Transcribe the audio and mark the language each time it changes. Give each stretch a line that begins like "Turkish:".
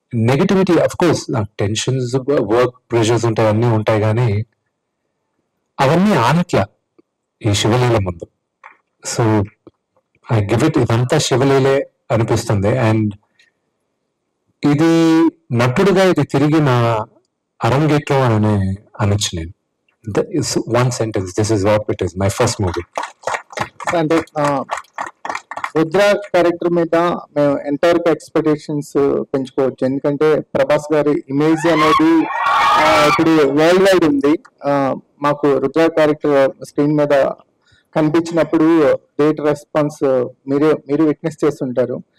Telugu: Negativity of course నాకు tensions, work pressures ఉంటాయి, అన్నీ ఉంటాయి, కానీ అవన్నీ ఆనట్లా ఈ శివలీల ముందు.
English: so I give it,
Telugu: ఇదంతా శివలీలే అనిపిస్తుంది. అండ్ ఇది నటుడుగా ఇది తిరిగి నా అరంగేట్రం అని అనొచ్చు నేను.
English: One sentence, this is what it is, my first movie.
Telugu: అంటే రుద్ర క్యారెక్టర్ మీద మేము ఎంతవరకు ఎక్స్పెక్టేషన్స్ పెంచుకోవచ్చు? ఎందుకంటే ప్రభాస్ గారి ఇమేజ్ అనేది ఇప్పుడు వరల్డ్ వైడ్ ఉంది. మాకు రుద్ర క్యారెక్టర్ స్క్రీన్ మీద కనిపించినప్పుడు గ్రేట్ రెస్పాన్స్ మీరు విట్నెస్ చేస్తుంటారు.